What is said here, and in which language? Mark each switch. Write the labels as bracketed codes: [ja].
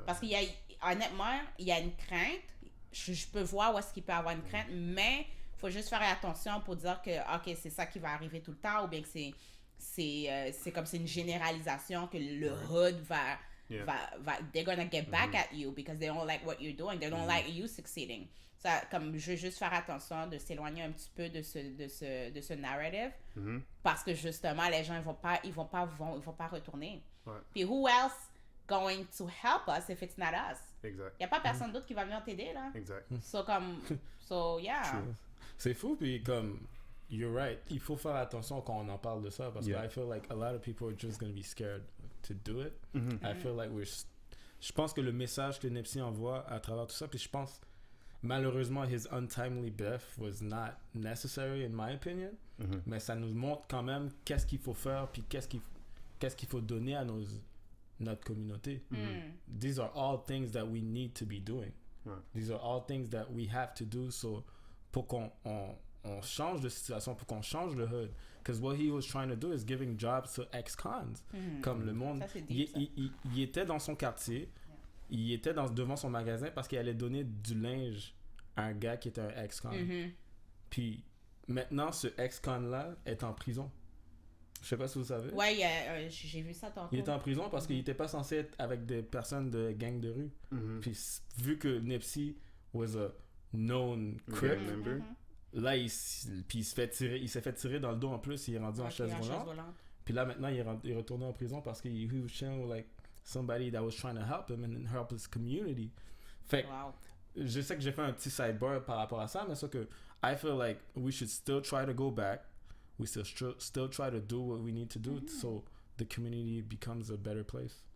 [fr] Parce qu'il y a, honnêtement, il y a une crainte. Je peux voir où est-ce qu'il peut avoir une crainte, mais il faut juste faire attention pour dire que ok, c'est ça qui va arriver tout le temps, ou bien que c'est comme c'est une généralisation que le hood va [en] they're gonna get back at you because they don't like what you're doing, they don't like you succeeding. [fr] Ça, comme je veux juste faire attention de s'éloigner un petit peu de ce narrative, parce que justement les gens ils vont pas retourner. [en] Puis who else going to help us if it's not us? [fr] Exact. Il y a pas personne d'autre qui va venir t'aider là. Exact. [en] So yeah. True. [fr] C'est fou, puis comme [en] you're right, [fr] il faut faire attention quand on en parle de ça, parce que [en] I feel like a lot of people are just going to be scared to do it. I feel like [fr] je pense que le message que Nipsey envoie à travers tout ça, puis je pense malheureusement [en] his untimely death was not necessary in my opinion, [fr] mais ça nous montre quand même qu'est-ce qu'il faut faire, puis qu'est-ce qu'il faut donner à notre communauté. [en] These are all things that we need to be doing. These are all things that we have to do, so [fr] pour qu'on change de situation, pour qu'on change le hood. [en] Because what he was trying to do is giving jobs to ex-cons. [fr] Comme le monde. Ça, il était dans son quartier, il était devant son magasin parce qu'il allait donner du linge à un gars qui était un ex-con. Puis maintenant, ce ex-con-là est en prison. Je sais pas si vous savez. Ouais, j'ai vu ça tantôt. Il est en prison parce qu'il était pas censé être avec des personnes de gang de rue. Puis vu que [en] Nipsey was a known crip, [fr] là il s'est fait tirer dans le dos en plus, il est rendu en chaise volante. Puis là maintenant il est retourné en prison parce que [en] he was sharing with like somebody that was trying to help him and help his community. [fr] Fait que je sais que j'ai fait un petit sidebar par rapport à ça, mais c'est que [en] I feel like we should still try to go back. We still try to do what we need to do so the community becomes a better place.